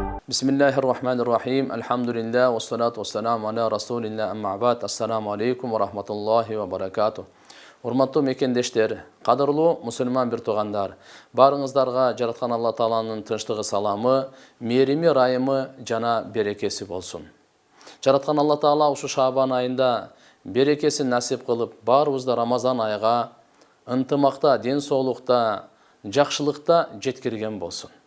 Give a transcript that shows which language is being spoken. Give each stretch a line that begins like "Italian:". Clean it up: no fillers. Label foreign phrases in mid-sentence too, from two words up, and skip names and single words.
Arabic: Bismillahirrahmanirrahim. الحمد لله والصلاة والسلام على رسول الله أما بعد. السلام عليكم ورحمة الله وبركاته.
Kyrgyz: Урматтуу мекендештер, кадырлуу мусулман бир туугандар, барыңыздарга жараткан Алла Тааланын тынчтыгы, саламы, мээрими, ырайымы жана берекеси болсун. Жараткан Алла Таала ушу Шабан айында берекесин насип кылып, баарыбызды Рамазан айга ынтымакта, ден соолукта, жакшылыкта жеткирген болсун.